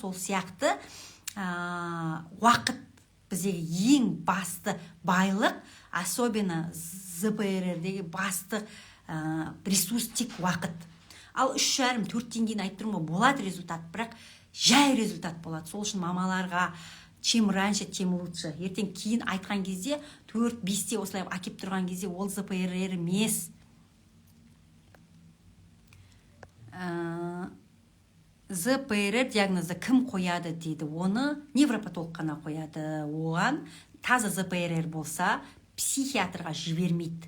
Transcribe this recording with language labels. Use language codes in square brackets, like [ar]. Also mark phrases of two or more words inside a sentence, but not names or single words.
[kk] Сол сияқты уақыт біздегі ең басты байлық, особенно ЗПР-дегі басты ресурс тек уақыт. Ал 3,5-4-тен кейін айтып тұрмын, болады результат, бірақ жай результат болады. Сол үшін мамаларға [ru] чем раньше, тем лучше. [kk] Ертең кейін айтқан кезде 4-5-те осылай әкеп тұрған кезде ол ЗПР емес. ЗПР диагнозы кім қояды дейді. Оны невропатолог қана қояды. Оған таза ЗПР болса психиатрға жібермейді.